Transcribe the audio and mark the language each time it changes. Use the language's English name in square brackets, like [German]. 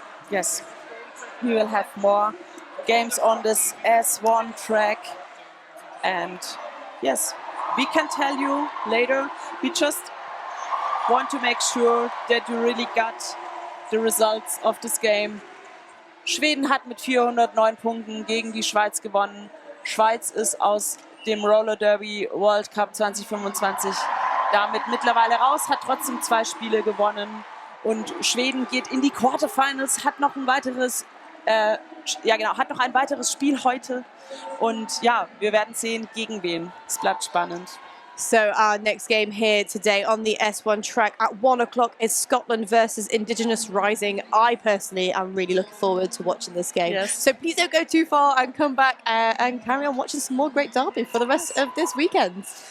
[English] Yes, we will have more games on this S1 track. And yes, we can tell you later. We just want to make sure that you really got the results of this game. [German] Schweden hat mit 409 Punkten gegen die Schweiz gewonnen. Schweiz ist aus dem Roller Derby World Cup 2025 damit mittlerweile raus, hat trotzdem 2 Spiele gewonnen. Und Schweden geht in die Quarterfinals, hat noch ein weiteres, hat noch ein weiteres Spiel heute. Und ja, wir werden sehen, gegen wen. Es bleibt spannend. [English] So our next game here today on the S1 track at 1 o'clock is Scotland versus Indigenous Rising. I personally am really looking forward to watching this game. Yes. So please don't go too far and come back and carry on watching some more great derby for the rest of this weekend.